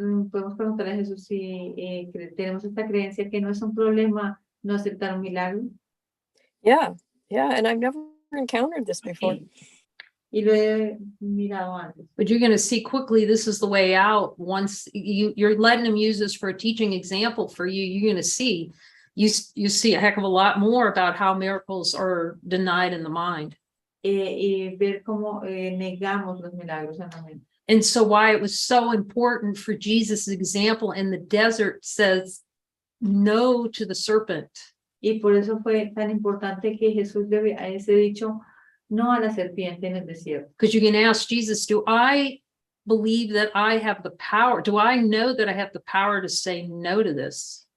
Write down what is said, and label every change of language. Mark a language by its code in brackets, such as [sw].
[es] Podemos preguntarle a Jesús si tenemos esta creencia que no es un problema no aceptar un milagro. [en] Yeah, and I've never encountered this before. [es] Y lo he mirado antes. [en] But you're going to see quickly, this is the way out. Once you're letting him use this for a teaching example for you, you're going to see, you see a heck of a lot more about how miracles are denied in the mind. [es] Y ver cómo negamos los milagros en la mente. [en] And so why it was so important for Jesus' example in the desert says no to the serpent. [es] Y por eso fue tan importante que Jesús le hubiese dicho no a la serpiente en el desierto. [en] Because you can ask Jesus, do I believe that I have the power? Do I know that I have the power to say no to this?